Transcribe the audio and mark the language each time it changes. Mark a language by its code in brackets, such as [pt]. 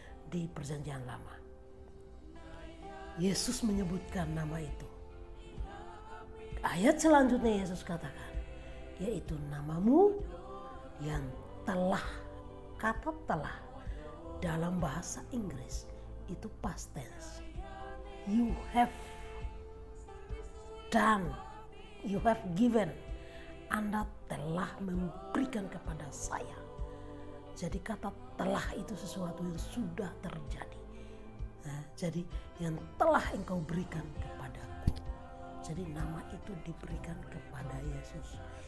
[id] di Perjanjian Lama. Yesus menyebutkan nama itu. Ayat selanjutnya Yesus katakan, yaitu namamu yang telah, kata telah dalam bahasa Inggris itu past tense. [en] You have done, you have given. [id] Anda telah memberikan kepada saya. Jadi kata telah itu sesuatu yang sudah terjadi. Nah, jadi yang telah engkau berikan kepadaku. Jadi nama itu diberikan kepada Yesus.